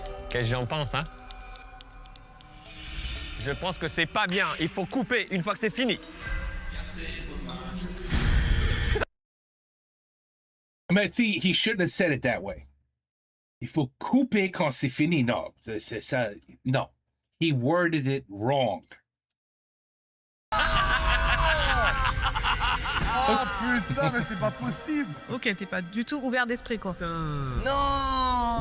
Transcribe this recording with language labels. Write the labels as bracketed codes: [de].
[fr] Qu'est-ce que j'en pense, hein? Je pense que c'est pas bien. Il faut couper une fois que c'est fini. [en] Mais see, he shouldn't have said it that way. [fr] Il faut couper quand c'est fini. [en] No. No. He worded it wrong. [fr] Oh putain, mais c'est pas possible. Ok, t'es pas du tout ouvert d'esprit, quoi. Non.